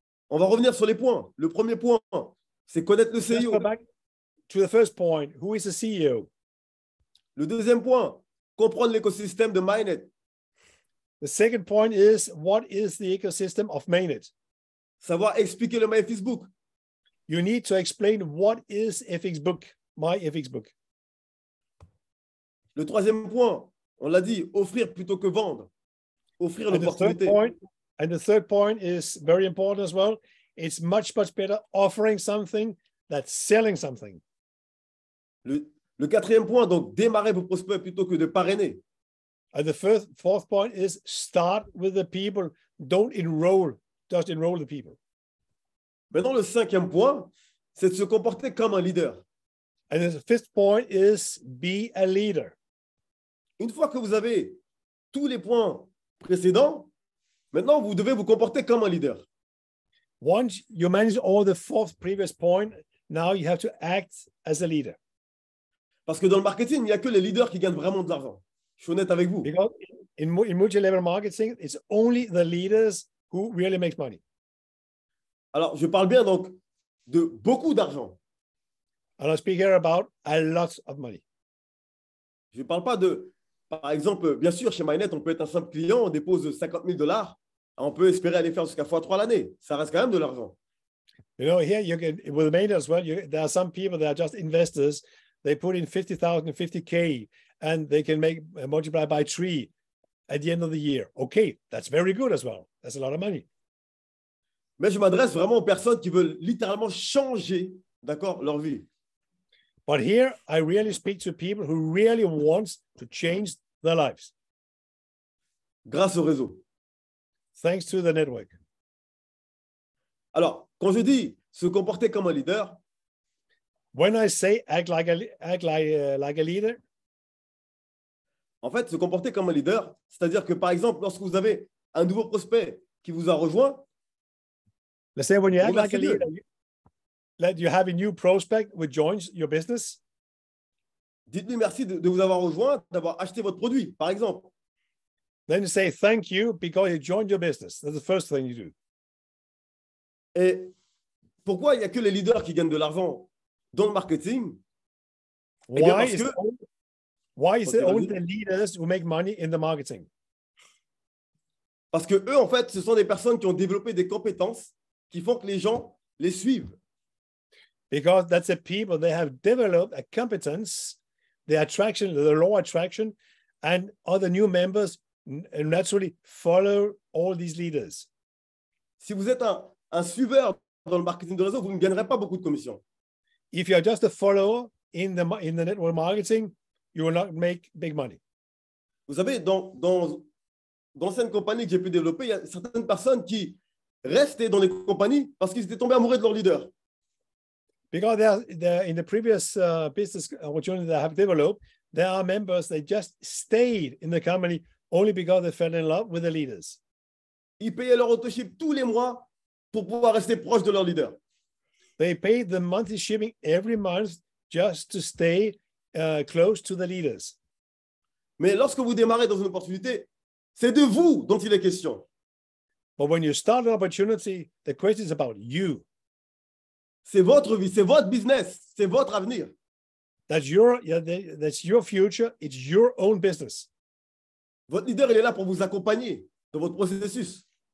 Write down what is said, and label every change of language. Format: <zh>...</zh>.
<fr>On va revenir sur les points. Le premier point, c'est connaître le CEO.</fr> <en>Let's go back to the first point. Who is the CEO?</en> <fr>Le deuxième point, comprendre l'écosystème de MyNet.</fr> <en>The second point is, what is the ecosystem of MayNet?</en> <fr>Savoir expliquer le MyFXBook.</fr> <en>You need to explain what is FXBook, MyFXBook.</en> <fr>Le troisième point, on l'a dit, offrir plutôt que vendre. Offrir l'opportunité.</fr> <en>And the third point is very important as well. It's much better offering something than selling something.</en> <fr>Le quatrième point, donc, démarrer vos prospects plutôt que de parrainer.</fr> <en>And the fourth point is start with the people. Don't just enroll the people.</en> <fr>Maintenant, le cinquième point, c'est de se comporter comme un leader.</fr> <en>And the fifth point is be a leader.</en> <fr>Une fois que vous avez tous les points précédents, maintenant, vous devez vous comporter comme un leader.</fr> <en>Once you manage all the four previous points, now you have to act as a leader.</en> <fr>Parce que dans le marketing, il n'y a que les leaders qui gagnent vraiment de l'argent. Je suis honnête avec vous.</fr> <en>Because in multi-level marketing, it's only the leaders who really make money.</en> <fr>Alors, je parle bien donc de beaucoup d'argent.</fr> <en>And I speak here about a lot of money.</en> <fr>Je ne parle pas de, par exemple, bien sûr, chez MyNet, on peut être un simple client, on dépose $50,000, on peut espérer aller faire jusqu'à x3 l'année. Ça reste quand même de l'argent.</fr> <en>You know, here you can, with Maynard as well, there are some people that are just investors. They put in 50,000, 50K, and they can make multiply by 3 at the end of the year. Okay, that's very good as well. That's a lot of money.</en> <fr>Mais je m'adresse vraiment aux personnes qui veulent littéralement changer, d'accord, leur vie.</fr> <en>But here, I really speak to people who really want to change their lives.</en> <fr>Grâce au réseau.</fr> <en>Thanks to the network.</en> <fr>Alors, quand je dis se comporter comme un leader,</fr> <en>when I say act like a leader,</en> <fr>en fait, se comporter comme un leader, c'est-à-dire que, par exemple, lorsque vous avez un nouveau prospect qui vous a rejoint,</fr> <en>let's say when you act like a leader, that you have a new prospect who joins your business,</en> <fr>dites-lui merci de vous avoir rejoint, d'avoir acheté votre produit, par exemple.</fr> <en>Then you say thank you because you joined your business. That's the first thing you do.</en> <fr>Et pourquoi il n'y a que les leaders qui gagnent de l'argent dans le marketing?</fr> <en>Why is it only the leaders who make money in the marketing?</en> <fr>Parce que eux, en fait, ce sont des personnes qui ont développé des compétences qui font que les gens les suivent.</fr> <en>Because that's the people, they have developed a competence, the attraction, the law attraction, and other new members naturally follow all these leaders.</en> <fr>Si vous êtes un suiveur dans le marketing de réseau, vous ne gagnerez pas beaucoup de commissions.</fr> <en>If you're just a follower in the network marketing, you will not make big money.</en> <fr>Vous savez, dans d'anciennes compagnies que j'ai pu développer, il y a certaines personnes qui restaient dans les compagnies parce qu'ils étaient tombés amoureux de leur leader.</fr> <en>Because they're in the previous business opportunity that I have developed, there are members that just stayed in the company only because they fell in love with the leaders.</en> <fr>Ils payaient leur autoship tous les mois pour pouvoir rester proche de leur leader.</fr> <en>They paid the monthly shipping every month just to stay close to the leaders.</en> <fr>Mais lorsque vous démarrez dans une opportunité, c'est de vous dont il est question.</fr> <en>But when you start an opportunity, the question is about you.</en> <fr>C'est votre vie, c'est votre business, c'est votre avenir.</fr> <en>That's your future. It's your own business.</en> <fr>Votre leader, il est là pour vous accompagner dans votre processus.</fr>